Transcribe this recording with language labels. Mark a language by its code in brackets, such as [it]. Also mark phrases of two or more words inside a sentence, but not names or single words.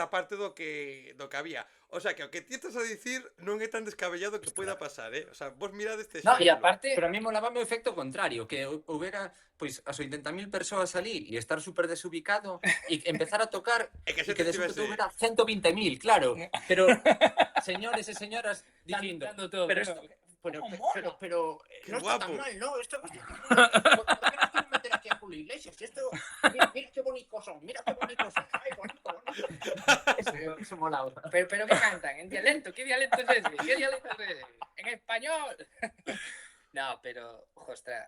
[gl] sexta parte do que había. [es] O sea, [gl] que o que ti estás a dicir non é tan descabellado que poida pasar, [es] O sea, vos mirad [gl] este [es] No, [gl] exemplo. [es] y aparte, Pero a mí molaba [gl] o efecto contrario, que houbera pois as 80.000 persoas ali e estar super desubicado e empezar a tocar E que e a que xente de súpeto estivese... houbera 120.000, claro. Pero señores e señoras dicindo, dando todo, pero [es] ¿no? esto, pero, ¿Cómo pero, mola? pero, Qué no está tan guapo. mal, ¿no? Esto, ¿por qué no quieren meter aquí a Julio Iglesias? Esto, mira qué bonitos son, mira qué bonitos son. Ay, bonito. Eso molaba. Pero ¿qué cantan? ¿En dialecto? ¿Qué dialecto es ese? ¿Qué dialecto es ese? ¿En español? No, pero, ostras.